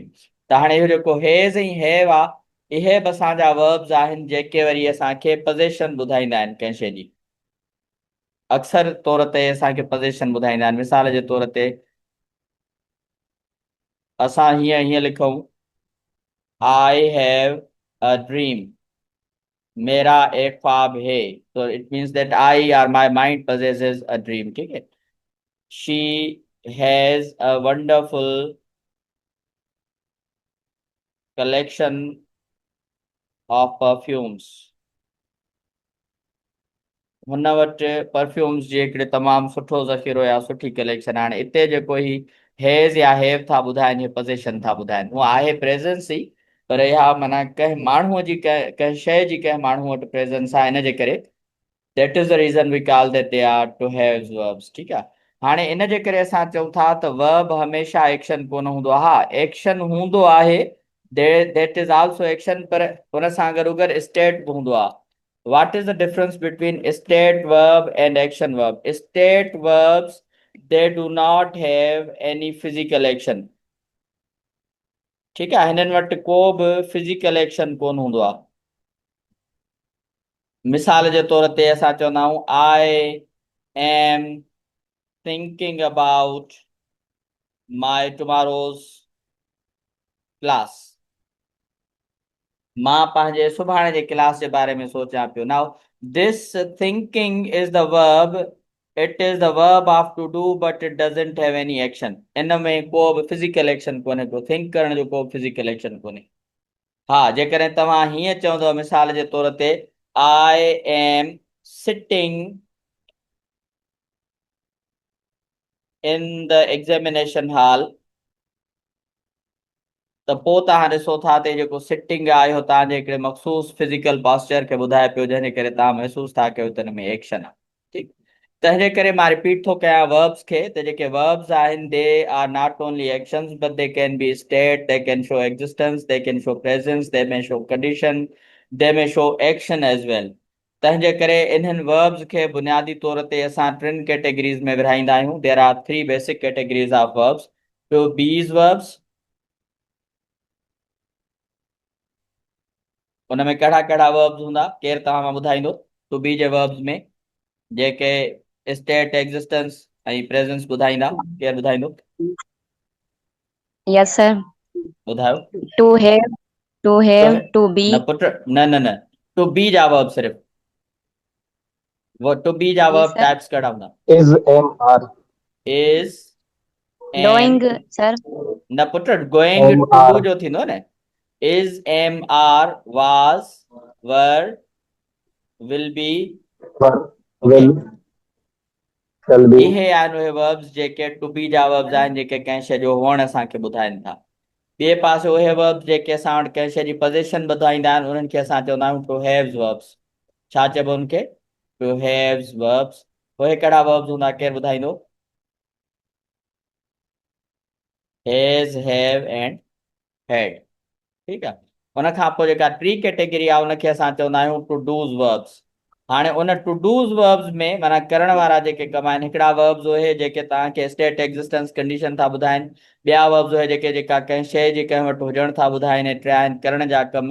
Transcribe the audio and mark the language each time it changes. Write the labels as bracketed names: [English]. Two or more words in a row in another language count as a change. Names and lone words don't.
[Sindhi] त हाणे इहो जेको हेज़ ऐं हैव आहे, इहे बि असांजा वर्ब्स आहिनि जेके वरी असांखे पोज़ेशन ॿुधाईंदा आहिनि कंहिं शइ जी। अक्सर तौर ते असांखे पोज़ेशन ॿुधाईंदा आहिनि। मिसाल जे तौर ते असां हीअं हीअं लिखूं [English] I have a dream, [Hindi] मेरा एक ख्वाब है, [English] तो it means that I and my mind possesses a dream, [Hindi] ठीक है। [English] She has a wonderful collection of perfumes, [Sindhi] हुन वटि परफ्यूम्स जे हिकिड़े तमामु सुठो ज़ख़ीरो या सुठी कलेक्शन। हाणे हिते जेको ही हैज़ या हैव था ॿुधाइनि, हे पोज़ेशन था ॿुधाइनि, उहा आहे प्रेज़ेंस ई, पर इहा माना कंहिं माण्हूअ जी कंहिं शइ जी कंहिं माण्हूअ वटि प्रेज़ेंस आहे, इन जे करे [English] that is the reason we call that they are to have verbs, [Sindhi] ठीकु आहे। हाणे इन जे करे असां चऊं था त वर्ब हमेशह एक्शन कोन हूंदो आहे। हा, एक्शन हूंदो आहे, [English] that is also action, [Sindhi] पर हुन सां गॾो गॾु स्टेट बि हूंदो आहे। [English] What is the difference between state verb and action verb? State verbs, they do not have any physical action, [Hindi] ठीक है, [Sindhi] हिननि वटि को बि फिजिकल एक्शन कोन हूंदो आहे। मिसाल जे तौर ते असां चवंदा आहियूं [English] I am thinking about my tomorrow's class, [Sindhi] मां पंहिंजे सुभाणे जे क्लास जे बारे में सोचां पियो। [English] Now this thinking is the verb, it is the verb of to do, but it doesn't have any action. [Sindhi] इन में को बि फिजिकल एक्शन कोन्हे को, थिंक करण जो को फिजिकल एक्शन कोन्हे। हा, जेकॾहिं तव्हां हीअं चवंदव मिसाल जे तौर ते [English] I am sitting in the examination hall, [Sindhi] त पोइ तव्हां ॾिसो था त जेको सिटिंग आहे इहो तव्हांजे हिकिड़े मख़सूस फिज़िकल पॉस्चर खे ॿुधाए पियो, जंहिंजे करे तव्हां महसूस था कयो त हिन में एक्शन आहे, ठीकु। तंहिंजे करे मां रिपीट थो कयां वर्ब्स खे, त जेके वर्ब्स आहिनि [English] they are not only actions, but they can be state, they can show existence, they can show presence, they may show condition, they may show action as well. [Sindhi] तंहिंजे करे इन्हनि वर्ब्स खे बुनियादी तौर ते असां टिनि कैटेगरीज़ में विरहाईंदा आहियूं। [English] There are three basic categories of verbs. To be's verbs, [Sindhi] उन में कहिड़ा कहिड़ा वर्ब्स हूंदा, केरु तव्हां मां ॿुधाईंदो? [English] to be [Sindhi] जे वर्ब्स में जेके स्टेट, एग्ज़िस्टेंस ऐं प्रेजेंस ॿुधाईंदा, केरु ॿुधाईंदो? [English] Yes sir. [Sindhi] ॿुधायो। [English] to have, to तो हैव, है to be. [Sindhi] न पुत्र, न न न, [English] to be [Sindhi] जा वर्ब सिर्फ, वो [English] to be [Sindhi] जा जी [English] वर्ब सर। [Sindhi] टाइप्स कड़ा हूंदा। [English] is am are is am, डूइंग सर। [Sindhi] न पुत्र गोइंग [English] एम to do आर [Sindhi] जो थींदो न, [English] is am are was were will be. [Sindhi] पर [English] ओके, will shall be [Sindhi] इहे आहिनि उहे वर्ब्स जेके टू बी जा वर्ब्स आहिनि, जेके कंहिं शइ जो हुअण असांखे ॿुधाइनि था। ॿिए पासे उहे वर्ब्स जेके असां वटि कंहिं शइ जी पोज़ीशन ॿुधाईंदा आहिनि, उन्हनि खे असां चवंदा आहियूं [English] to haves verbs. [Sindhi] छा चइबो उनखे? [English] to haves verbs. [Sindhi] उहे कहिड़ा वर्ब्स हूंदा, केरु ॿुधाईंदो? [English] has, have and had. [Sindhi] ठीकु आहे। उन खां पोइ जेका टी कैटेगरी आहे, उनखे असां चवंदा आहियूं [English] to do's verbs. [Sindhi] हाणे उन [English] to do's verbs [Sindhi] में माना करण वारा जेके कम आहिनि, हिकिड़ा वर्ब्स उहे जेके तव्हांखे [English] state existence condition [Sindhi] था ॿुधाइनि, ॿिया वर्ब्स उहे जेका कंहिं शइ जे कंहिं वटि हुजण था ॿुधाइनि, टिया आहिनि करण जा कम।